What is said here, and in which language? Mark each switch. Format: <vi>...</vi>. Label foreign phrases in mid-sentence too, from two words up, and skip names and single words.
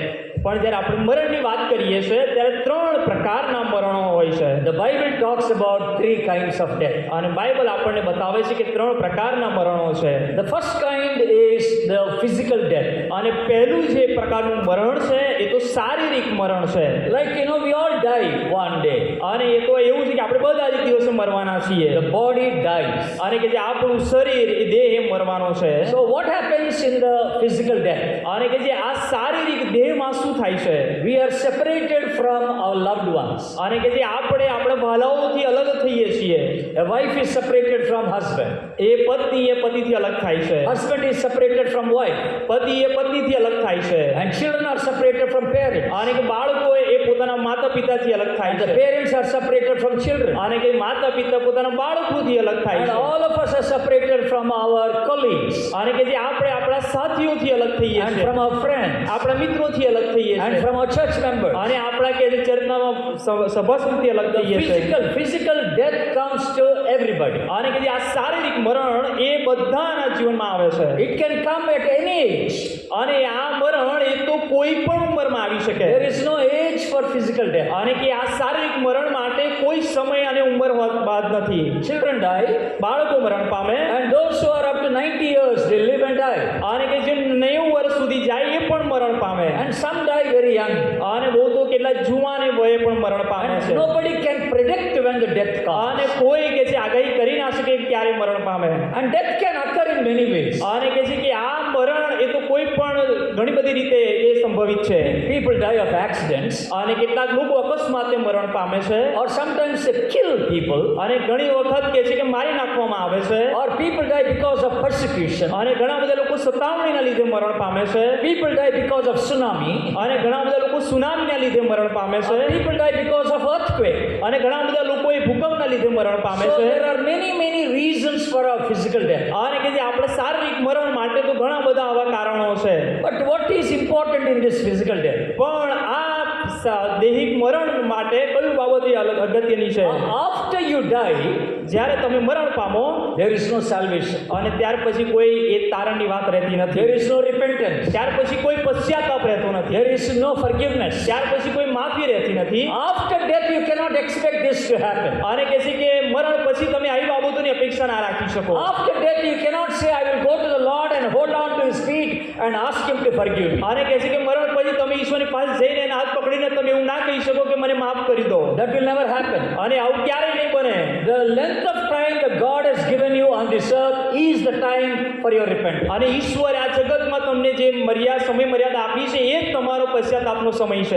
<gu>પણ જ્યારે આપણે મરણની વાત કરીએ છીએ ત્યારે ત્રણ પ્રકારના મરણો હોય છે.</gu> <en>The Bible talks about three kinds of death.</en> <gu>અને બાઇબલ આપણને બતાવે છે કે ત્રણ પ્રકારના મરણો છે.</gu> <en>The first kind is the physical death.</en> <gu>અને પહેલું જે પ્રકારનું મરણ છે એ તો શારીરિક મરણ છે.</gu> <en>Like we all die one day.</en> <gu>અને એ તો એવું છે કે આપણે બધા જ દિવસે મરવાના છીએ.</gu> <en>The body dies.</en> <gu>અને કે જે આપણું શરીર એ દેહ એ મરવાનો છે.</gu> <en>So what happens in the physical death?</en> <gu>અને કે જે આ શારીરિક દેહમાં શું થાય છે?</gu> <en>We are separated from our loved ones.</en> <gu>અને કે જે આપણે આપણા વાલાઓથી અલગ થઈએ છીએ.</gu> <en>A wife is separated from husband.</en> <gu>એ પત્ની એ પતિથી અલગ થાય છે.</gu> <en>Husband is separated from wife.</en> <gu>પતિ એ પત્નીથી અલગ થાય છે.</gu> <en>And children are separated from parents.</en> <gu>અને કે બાળકો એ પોતાના માતા પિતાથી અલગ થાય</gu> <en>And the</en> <gu>છે.</gu> <en>parents are separated from children.</en> <gu>અને કે માતા પિતા પોતાના બાળકોથી અલગ થાય</gu> <en>And</en> <gu>છે.</gu> <en>all of us are separated from our colleagues.</en> <gu>અને કે જે આપણે આપણા સાથીઓથી અલગ થઈએ</gu> <en>And</en> <gu>છીએ.</gu> <en>from our friends.</en> <gu>આપણા મિત્રોથી અલગ થઈએ</gu> <en>And</en> <gu>છીએ.</gu> <en>from our church members.</en> <gu>અને આપણા કે જે ચર્ચના સભાસદથી અલગ</gu> <en>The</en> <gu>થઈએ છીએ.</gu> <en>physical death comes to everybody.</en> <gu>અને કે જે આ શારીરિક મરણ એ બધાના જીવનમાં આવે છે.</gu> <en>It can come at any age.</en> <gu>અને આ મરણ એ તો કોઈ પણ ઉંમરમાં આવી શકે.</gu> <en>There is no age for physical death.</en> <gu>અને કે આ શારીરિક મરણ માટે કોઈ સમય અને ઉંમર બાદ નથી.</gu> <en>Children die,</en> <gu>બાળકો મરણ પામે</gu> <en>and those who are up to 90 years, they live and die.</en> <gu>અને કે જે 90 વર્ષ સુધી જાય એ પણ મરણ પામે.</gu> <en>And some die very young.</en> <gu>અને બહુ તો કેટલા જુવાને વયે પણ મરણ પામે</gu> <en>And</en> <gu>છે.</gu> <en>nobody can predict when the death comes.</en> <gu>અને કોઈ કે છે આગાહી કરી ના શકે કે ક્યારે મરણ પામે.</gu> <en>And death can occur in many ways.</en> <gu>અને કે છે કે આ મરણ એ તો કોઈ પણ ઘણી બધી રીતે એ સંભવિત છે.</gu> <en>People die of accidents,</en> <gu>અને કેટલાક લોકો અકસ્માતે મરણ પામે છે.</gu> <en>or sometimes they kill people,</en> <gu>અને ઘણી વખત કે છે કે મારી નાખવામાં આવે છે.</gu> <en>or people die because of persecution.</en> <gu>અને ઘણા બધા લોકો સતાવણીના લીધે મરણ પામે છે.</gu> <en>People die because of tsunami.</en> <gu>અને ઘણા બધા લોકો સુનામીના લીધે મરણ પામે છે.</gu> <en>Or people die because of earthquake.</en> <gu>અને ઘણા બધા લોકો એ ભૂકંપના લીધે મરણ પામે</gu> <en>So</en> <gu>છે.</gu> <en>there are many reasons for our physical death.</en> <gu>અને કે જે આપણે શારીરિક મરણ માટે તો ઘણા બધા આવા કારણો છે.</gu> <en>But what is important in this physical death?</en> <gu>પણ આ દૈહિક મરણ માટે કયું બાબત એ અગત્યની છે?</gu> <en>After you die,</en> <gu>જ્યારે તમે મરણ પામો</gu> <en>there is no salvation.</en> <gu>અને ત્યાર પછી કોઈ એ તારણની વાત રહેતી નથી.</gu> <en>There is no repentance.</en> <gu>ત્યાર પછી કોઈ પશ્ચાતાપ રહેતો નથી.</gu> <en>There is no forgiveness.</en> <gu>ત્યાર પછી કોઈ માફી રહેતી નથી.</gu> <en>After death, you cannot expect this to happen.</en> <gu>અને કહે છે કે મરણ પછી તમે આવી બાબતોની અપેક્ષા ના રાખી શકો.</gu> <en>After death, you cannot say, I will go to the Lord and hold on to His feet and ask Him to forgive me.</en> <gu>અને કહે છે કે મરણ પછી તમે ઈશ્વરની પાસે જઈને એના હાથ પકડીને તમે એવું ના કહી શકો કે મને માફ કરી દો.</gu> <en>That will never happen.</en> <gu>અને આવું ક્યારેય નહીં બને.</gu> <en>The length of time that God has given you on this earth is the time for your repentance.</en> <gu>અને ઈશ્વરે આ જગતમાં તમને જે સમય મર્યાદા આપી છે એ જ તમારો પશ્ચાતાપનો સમય છે.</gu>